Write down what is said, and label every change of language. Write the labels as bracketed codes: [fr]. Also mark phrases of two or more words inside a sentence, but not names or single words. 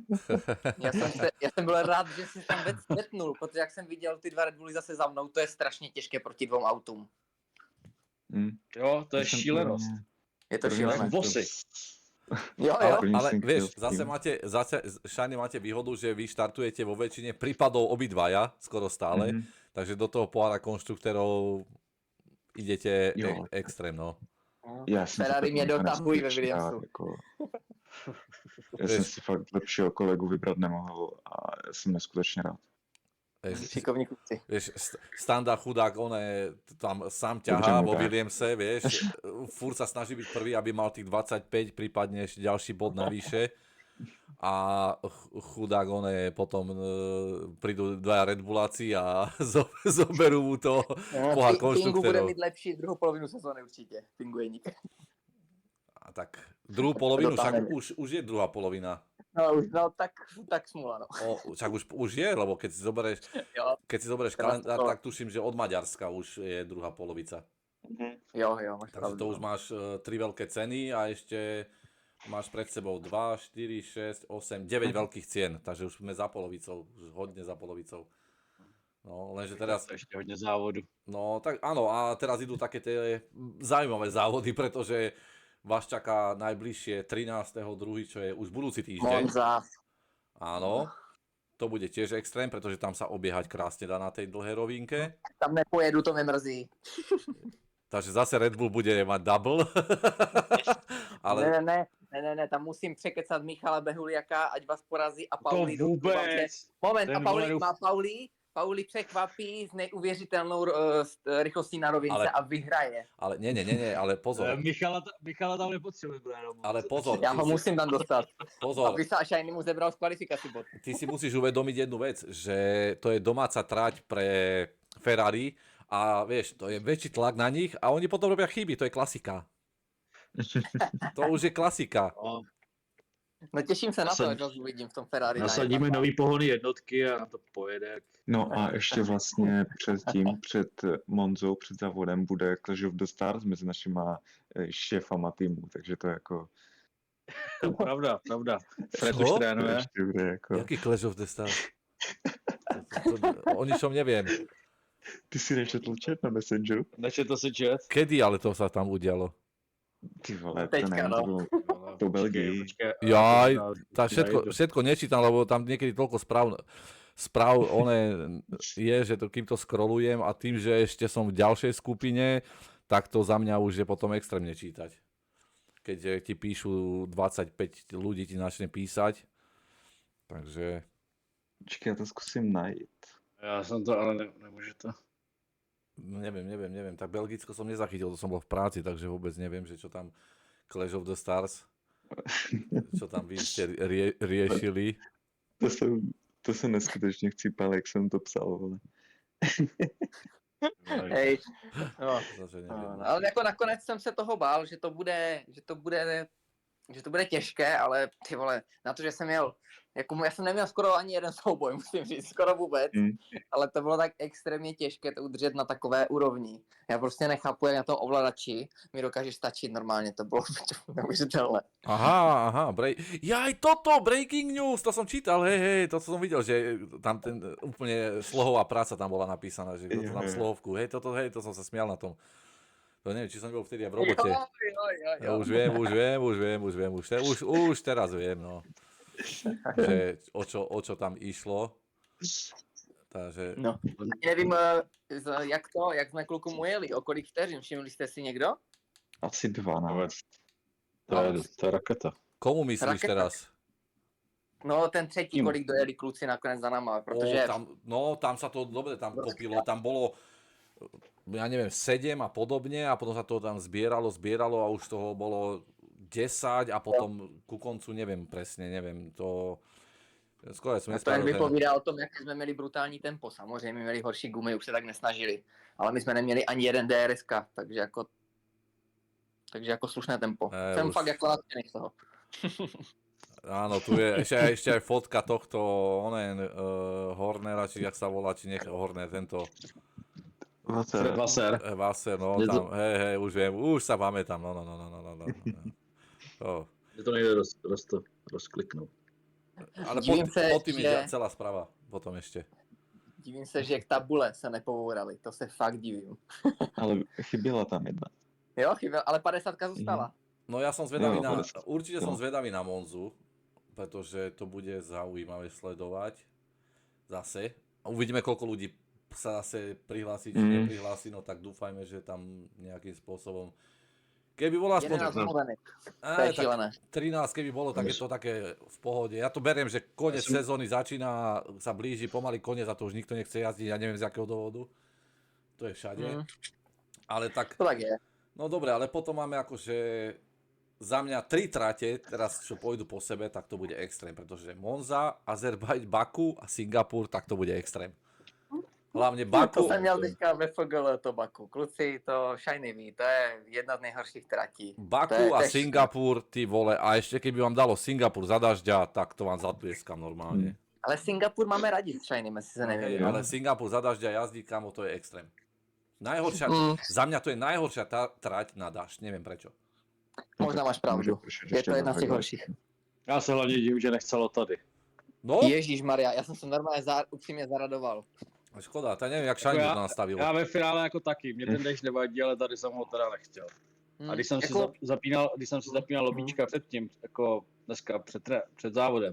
[cs] Já jsem byl rád, že jsi tam vetnul, protože jak jsem viděl ty 2 Red Bully zase za mnou, to je strašně těžké proti 2 autům. Jo, to je Jsem šílenost. Je to první šílené. jsem Vosy. Jo, ale, jo. První ale jsem [sk] vieš, [cs] chtěl [sk] zase Shiny máte výhodu, že vy štartujete vo väčšine prípadov obidvaja, skoro stále, takže do toho pohára konštruktérov idete Jo. extrém, no. [cs] Já jsem si Ferrari fakt mě nakonec dotahují ve neskutečně rád, Williamsu. jako. Já jsem si fakt lepšího kolegu vybrat nemohl a jsem neskutečně rád. Šikovní kluci. [sk] Vieš, Standa chudák, on je tam sám [cs] Dobře [sk] ťahá mu vo dá. Williamse, vieš, furt sa snaží byť prvý, aby mal tých 25, prípadne ešte ďalší bod navyše. A chudák, on je potom prídu 2 Red Bulláci a zoberú mu to pohár [cs] Pingu bude [sk] konštruktérov. [cs] mít lepší druhou polovinu sezóny určitě. Pingueník. [sk] A tak druhú polovinu, [cs] Dotáhne. však už je druhá polovina. No tak smůla, no. [sk] Však už je, lebo keď si zoberieš [cs] Jo, [sk] kalendár, [cs] to- [sk] tak tuším, že od Maďarska už je druhá polovica. [cs] jo, máš Takže pravdu. [sk] to už no. máš 3 veľké ceny a ešte máš pred sebou 2, 4, 6, 8, 9 veľkých cien. Takže už sme za polovicou, už hodne za polovicou. No, lenže teraz, [cs] To ještě hodně závodu. [sk] no tak áno, a teraz idú také tie zaujímavé závody, pretože vás čaká najbližšie 13.2., čo je už budúci týždeň. Monza. Áno, to bude tiež extrém, pretože tam sa obiehať krásne dá na tej dlhej rovinke. [cs] Tam nepojedu, to mě mrzí. [sk] Takže zase Red Bull bude mať double. [cs] Ale Ne, tam musím překecat Michala Behuliaka, ať vás porazí a To Pauli do vůbec. Moment, a Ten Pauli vole, má Pauli překvapí s neuvěřitelnou rychlostí na rovince Ale- a vyhraje. [sk] ale nie, ale pozor. [cs] Michala tam nepotřebuje, Brian. [sk] Ale pozor, [cs] Já ho musím tam dostat. [sk] pozor. Aby sa Shiny mu zebral z kvalifikaci bod. Ty si musíš uvedomiť jednu vec, že to je domáca trať pre Ferrari a vieš, to je väčší tlak na nich a oni potom robia chyby, to je klasika. [cs] To už je klasika. No těším se na to, Nasad- až vás uvidím v tom Ferrari. Nasadíme nový pohony jednotky a to pojede. No a ještě vlastně před Monzou, před závodem bude Clash of the Stars mezi našima šéfama týmu, takže to jako Pravda. Fred Co? už to trénuje. ještě bude jako... Jaký Clash of the Stars? [sk] O ničom neviem. [cs] Ty si nečetl chat na Messengeru? Nečetl si chat? [sk] Kedy ale to sa tam udialo? [cs] Ty vole, Teďka, to nevím, no. to bylo po Belgii. [sk] Jaj, tak všetko nečítam, lebo tam niekedy toľko správ je, že to, kým to scrollujem a tým, že ešte som v ďalšej skupine, tak to za mňa už je potom extrémne čítať. Keď ti píšu 25 ľudí ti začne písať, takže [cs] Počkej, já to zkusím najít. Já jsem to, ale nemůžu to. [sk] no neviem, tak Belgicko som nezachytil, to som bol v práci, takže vôbec neviem, že čo tam Clash of the Stars, čo tam vy ste riešili. [cs] To jsem neskutečně chcípal, jak jsem to psal, vole. [sk] Hej, no. Takže neviem. [cs] No, ale jako nakonec jsem se toho bál, že to bude těžké, ale ty vole, na to, že jsem jel, jako já jsem neměl skoro ani jeden souboj, musím říct, skoro vůbec, ale to bylo tak extrémně těžké to udržet na takové úrovni. Já prostě nechápu, jak na tom ovladači mi dokáže stačit normálně, to bylo neuvěřitelné. [sk] Aha, jaj, toto, [en] breaking news, [sk] to som čítal, hej, to som videl, že tam ten úplne slohová práca tam bola napísaná, že to tam slohovku, to som sa smial na tom. To neviem, či som bol vtedy aj v robote. Ja už viem, už teraz viem, no. Že o čo tam išlo. Takže, [cs] No, ani nevím, jak jsme klukům ujeli, o kolik vteřin, všimli jste si někdo? Asi 12. To je raketa. [sk] komu myslíš [cs] Raketa. [sk] teraz? [cs] No, ten třetí, kolik dojeli kluci nakonec za náma, protože... [sk] Tam sa to dobre tam kopilo, tam bolo, ja neviem, 7 a podobne a potom sa to tam zbieralo a už toho bolo 10 a potom ku koncu neviem presne, to skoro som [cs] To jen [sk] nespravil. [cs] vypovídá o tom, jak jsme měli brutální tempo. Samozřejmě měli horší gumy, už se tak nesnažili. Ale my jsme neměli ani jeden DRSK, takže jako slušné tempo. Jsem [sk] už. [cs] fakt jako nadšený z toho. [sk] Áno, tu je ešte aj fotka tohto, Hornera, či jak sa volá, či nech Horner, tento Vaser. Vaser, no [cs] Je to- [sk] tam, hej, už viem, už sa pamätám, no. [cs] Je to nejde rozkliknout. [sk] Ale [cs] Divím se, [sk] pod tým je [cs] že- [sk] celá správa, potom ešte. [cs] Divím se, že tabule se nepovourali, to se fakt divím. Ale chyběla tam jedna. Jo, chyběl, ale 50 zůstala. [sk] No ja som zvedavý [cs] No, [sk] určite som [cs] no. [sk] zvedavý na Monzu, pretože to bude zaujímavé sledovať zase. A uvidíme, koľko ľudí sa zase prihlási, či neprihlási, no tak dúfajme, že tam nejakým spôsobom, keby bola aspoň 11 zmluvených, to je [cs] tak šílené. [sk] 13, keby bolo, tak je to také v pohode. Ja to beriem, že koniec sezóny začína, sa blíži pomaly koniec a to už nikto nechce jazdiť, ja neviem z akého dôvodu. [cs] To je všade. Ale tak, To tak je. [sk] no dobre, ale potom máme akože za mňa 3 trate, teraz čo pôjdu po sebe, tak to bude extrém, pretože Monza, Azerbajď, Baku a Singapur, tak to bude extrém. Hlavne [cs] To Baku, jsem měl teďka ve FGL to Baku. Kluci, to Shiny ví, to je jedna z nejhorších tratí. Baku a to je Singapur, ty vole, [sk] a ešte keby vám dalo Singapur za dažďa, tak to vám zatlieskam normálne. [cs] Ale Singapur máme rádi s Shiny, jestli se [sk] Hej, [cs] nevěděli. [sk] ale Singapur za dažďa jazdí, kamo, to je extrém. Najhoršia, za mňa to je najhoršia trať na dažď, neviem prečo. [cs] Možná máš pravdu. Je to jedna z těch horších. Já se hlavně divím, že nechcelo tady. No, Ježíš Maria, já jsem se normálně upřímně zaradoval. [sk] Škoda, to neviem, jak Shiny to nastavil. [cs] Já ve finále jako taky, mě ten dešť nevadí, ale tady jsem ho teda nechtěl. A když jsem si zapínal lobíčka předtím, jako dneska před závodem,